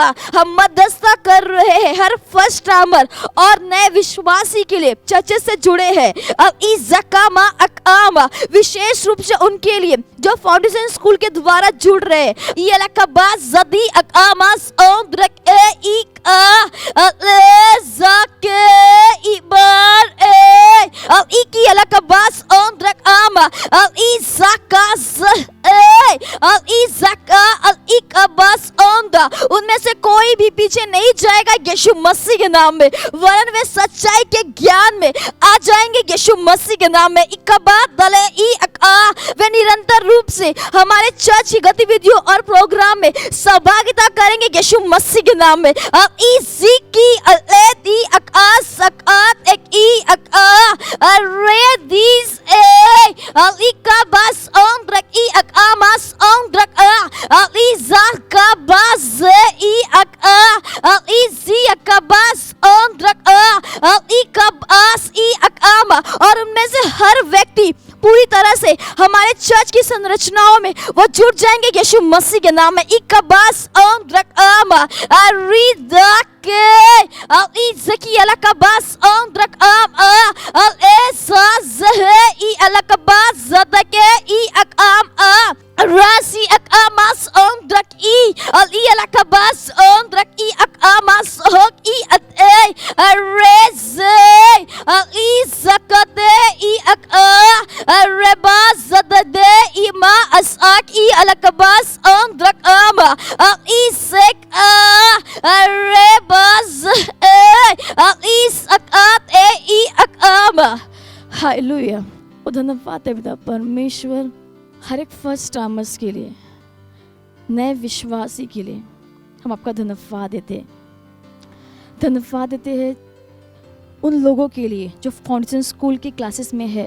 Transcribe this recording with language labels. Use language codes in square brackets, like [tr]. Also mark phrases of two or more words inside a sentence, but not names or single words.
[hi] हम मध्यस्थता कर रहे हैं हर [en] first timer [hi] और नए विश्वासी के लिए चर्च से जुड़े हैं। अब इस जकामा अकामा विशेष रूप से उनके लिए जो [en] foundation school [hi] के द्वारा जुड़ रहे हैं। ये लकबास जदी अकामास ओम द्रक ए जाके इबार ए अब इकी अलकबास ओम द्रक आमा अब इजाकास अब इजाका अब इकबास ओम दा। उनमें से कोई भी पीछे नहीं जाएगा यीशु मसीह के नाम में, वरन वे सच्चाई के ज्ञान में आ जाएंगे यीशु मसीह के नाम में। इकबात दले ई अका वे निरंतर रूप से हमारे चर्च की गतिविधियों और प्रोग्राम में सहभागिता करेंगे यीशु मसीह के नाम में। अब ई की अलेदी अका सकात एक ई अका अरे दिस ए अली का बस ऑन ड्रक ई अका मास ऑन ड्रक अली जार का बस ई अका अली जी अका बस ऑन ड्रक अली का बस ई अकामा। और उनमें से हर व्यक्ति पूरी तरह से हमारे चर्च की संरचनाओं में वो जुड़ जाएंगे यीशु मसीह के नाम में। इकबास ऑन ड्रक आमा अरीदा के अली जकी अलकबास ऑन ड्रक आम अल एसा जहे ई अलकबास ज़दके ई अकाम रासी अकामास ऑन ड्रक ई अली अलकबास ऑन ड्रक ई अकामास होक ई अते रेज़े अली ज़कदे ई अका Rebas zadade ima asak I alakabas on drak ama isek rebas isakat I akama। हालेलुया। और धन्यवाद है पिता परमेश्वर हर एक [en] first timers [hi] के लिए, नए विश्वासी के लिए हम आपका धन्यवाद देते हैं उन लोगों के लिए जो [en] foundation school [hi] की क्लासेस में है।